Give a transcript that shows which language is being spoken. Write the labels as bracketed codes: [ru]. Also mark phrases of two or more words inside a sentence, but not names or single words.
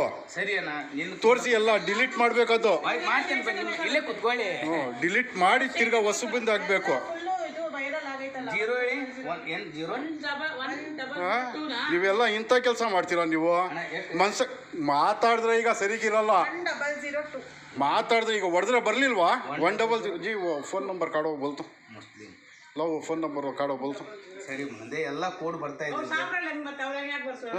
[kn] ತೋರಿಸಿ, ಎಲ್ಲ ಡಿಲೀಟ್ ಮಾಡ್ಬೇಕದು. ಡಿಲೀಟ್ ಮಾಡಿ ತಿರ್ಗಾ ಹೊಸಬಂದು ಹಾಕ್ಬೇಕು. ನೀವೆಲ್ಲ ಇಂಥ ಕೆಲಸ ಮಾಡ್ತೀರಾ ನೀವು? ಮಾತಾಡಿದ್ರೆ ಈಗ ಸರಿಗಿರಲ್ಲ. ಮಾತಾಡಿದ್ರೆ ಈಗ ಹೊಡೆದ್ರೆ ಬರ್ಲಿಲ್ವಾ? [hi] 100 जी वो [en] phone number [hi] काढो बोलतो. लो [en] phone number [hi] काढो बोलतो. [kn] ಸರಿ, ಮುಂದೆ ಎಲ್ಲ ಕೋಡ್ ಬರ್ತಾ ಇದೆ.